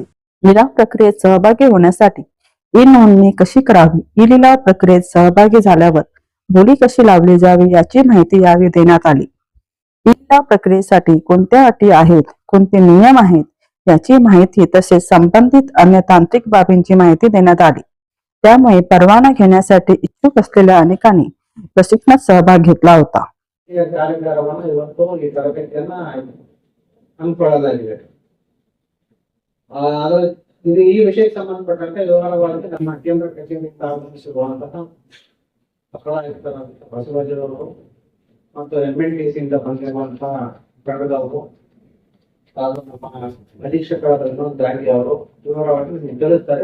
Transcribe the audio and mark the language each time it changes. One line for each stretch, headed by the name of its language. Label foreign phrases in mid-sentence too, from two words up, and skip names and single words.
Marathi: लिलाव प्रक्रियेत सहभागी होण्यासाठी ई नोंदणी कशी करावी, ई लिलाव प्रक्रियेत सहभागी झाल्यावर बोली कशी लावली जावी याची माहिती यावेळी देण्यात आली. ई लिलाव प्रक्रियेसाठी कोणत्या अटी आहेत, कोणते नियम आहेत याची माहिती तसेच संबंधित अन्य तांत्रिक बाबींची माहिती देण्यात आली. त्यामुळे परवाना घेण्यासाठी इच्छुक असलेल्या अनेकांनी प्रशिक्षणात सहभाग घेतला होता.
Kannada: ಈ ವಿಷಯಕ್ಕೆ ಸಂಬಂಧಪಟ್ಟಂತೆ ವಿವರವಾಗಿ ನಮ್ಮ ಕೇಂದ್ರ ಕಚೇರಿ ಪ್ರಾರಂಭಿಸಿರುವಂತಹ ಬಸವರಾಜರವರು ಮತ್ತು MNTC ಇಂದ ಬಂದಿರುವಂತಹ ಕಡದವರು ಹಾಗೂ ನಮ್ಮ ಅಧೀಕ್ಷಕರಾದ ವಿನೋದ್ ದ್ರಾಗಿ ಅವರು ವಿವರವಾಗಿ ನಿಮಗೆ ತಿಳಿಸ್ತಾರೆ.